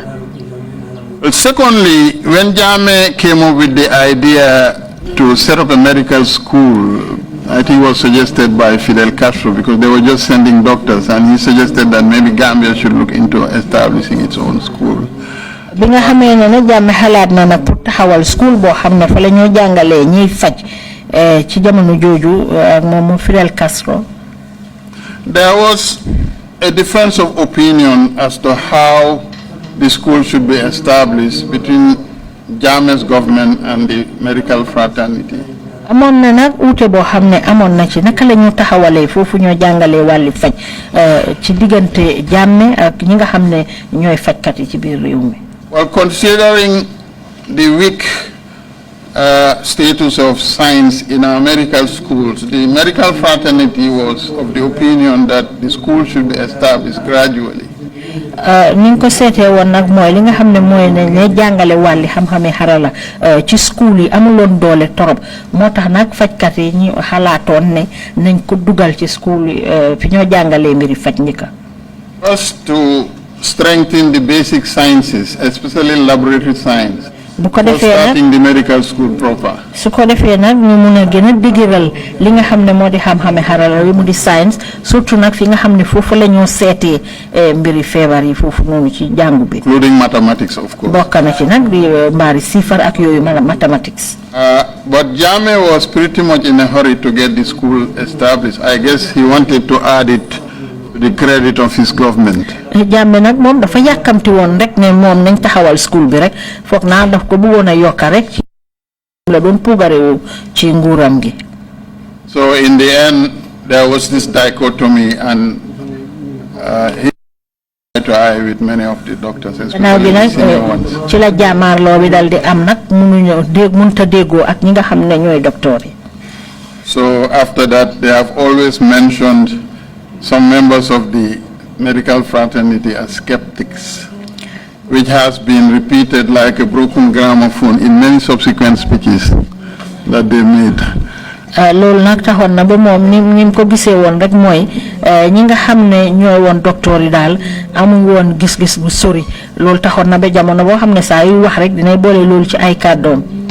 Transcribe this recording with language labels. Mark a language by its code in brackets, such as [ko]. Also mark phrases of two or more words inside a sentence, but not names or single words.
[en] Well, secondly, when Jammeh came up with the idea to set up a medical school, I think it was suggested by Fidel Castro because they were just sending doctors, and he suggested that maybe Gambia should look into establishing its own school. [wo] bi nga xamee ne nag Jammeh xalaat na nag pour taxawal school boo xam ne fa la ñoo jàngalee ñiy faj ci jamono jooju ak moom Fidel Castro. [en] There was a difference of opinion as to how the school should be established between Jammeh's government and the medical fraternity. [wo] amoon na nag uute boo xam ne amoon na ci naka la ñu taxawalee foofu ñoo jàngalee wàlli faj ci diggante Jammeh ak ñi nga xam ne ñooy fajkat yi ci biir réew mi. [en] Well, considering the weak status of science in our medical schools, the medical fraternity was of the opinion that the school should be established gradually. [wo] ni nga ko seetee woon nag mooy li nga xam ne mooy ne jàngale wàlli xam-xame xarala ci school yi amuloon doole torop moo tax nag fajkat yi ñu xalaatoon ne nañ ko dugal ci school yi fi ñoo jàngalee mbiri faj ñi ka. [en] First, to strengthen the basic sciences, especially laboratory science. for starting the medical school proper. [wo] su ko defee nag ñu mun a gën a digiral li nga xam ne moo di xam-xame xarala yi mu di science surtout nag fi nga xam ne foofu la ñoo seetee mbiri feebar yi foofu noonu ci jàngu bi. [en] Including mathematics, of course. [wo] bokk na ci nag di mbaari sifar ak yooyu mathematics. [en] But Jammeh was pretty much in a hurry to get the school established. I guess he wanted to add it to the credit of his government. [wo] Jammeh nag moom dafa yàkkamti woon rek ne moom nañ taxawal school bi rek foog naa daf ko bëggoon a yokka rek ci la doon puugarewu ci nguuram gi. [en] So in the end, there was this dichotomy, and he eye to eye with many of the doctors, especially the senior ones. [wo] ci la jaamaarloo bi dal di am nag mënta déggoo ak ñi nga xam ne ñooy docteur yi. [en] So after that, they have always mentioned some members of the medical fraternity as skeptics, which has been repeated like a broken gramophone in many subsequent speeches that they made. [wo] loolu nag taxoon na ba moom ni ko gisee woon rek mooy ñi nga xam ne ñooy woon docteur yi daal amuñ woon gis-gis bu sori loolu taxoon na ba jamono boo xam ne saa yu wax rek dinay boole loolu ci ay kàddoom.